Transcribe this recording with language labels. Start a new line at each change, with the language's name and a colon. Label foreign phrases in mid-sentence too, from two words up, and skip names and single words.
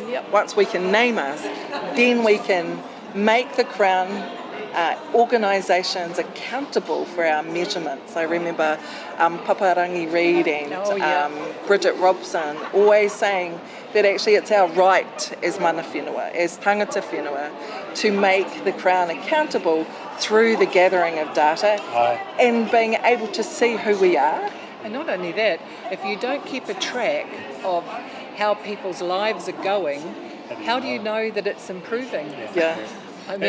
English: Once we can name us, then we can make the Crown organisations accountable for our measurements. I remember Paparangi Reid and Bridget Robson always saying that actually it's our right as
Māori: mana whenua,
English: as
Māori: tangata whenua,
English: to make the Crown accountable through the gathering of data and being able to see who we are. And not only that, if you don't keep a track of how people's lives are going, how do you know that it's improving? I mean,